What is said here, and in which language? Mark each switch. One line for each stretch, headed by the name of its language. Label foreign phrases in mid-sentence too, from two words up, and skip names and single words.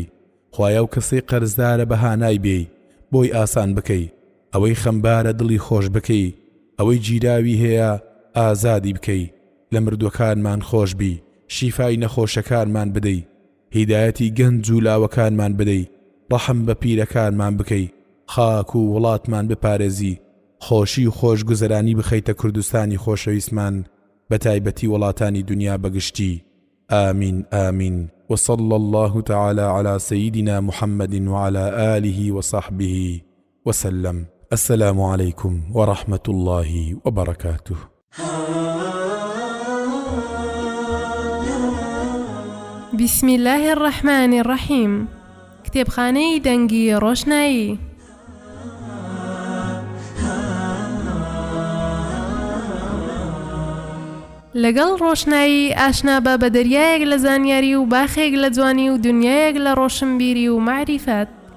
Central Kurdish: خوایە و کەسەی قەرزدارە بەهانای بێی بۆی ئاسان بکەی، ئەوەی خەمبارە دڵی خۆش بکەی، ئەوەی گیراوی هەیە ئازادی بکەی، لە مردوەکانمان خۆش بی، شیفای نەخۆشەکانمان بدەی، هیدایەتی گەنج و لاوەکانمان بدەی، ڕەحم بە پیرەکانمان بکەی، خاک و وڵاتمان بپارێزی، خۆشی و خۆشگوزەرانی بخەیتە کوردستانی خۆشەویستمان بە تایبەتی وڵاتانی دنیا بەگشتی.
Arabic: آمين آمين. وصلى الله تعالى على سيدنا محمد وعلى آله وصحبه وسلم. السلام عليكم ورحمة الله وبركاته. بسم الله الرحمن الرحيم.
Central Kurdish: کتێبخانەی دەنگی ڕۆشنایی. لەگەڵ ڕۆشنایی ئاشنا بە بە دەریایەک لە زانیاری و باخێک لە جوانی و دنیایەک لە ڕۆشنبیری و معریفەت.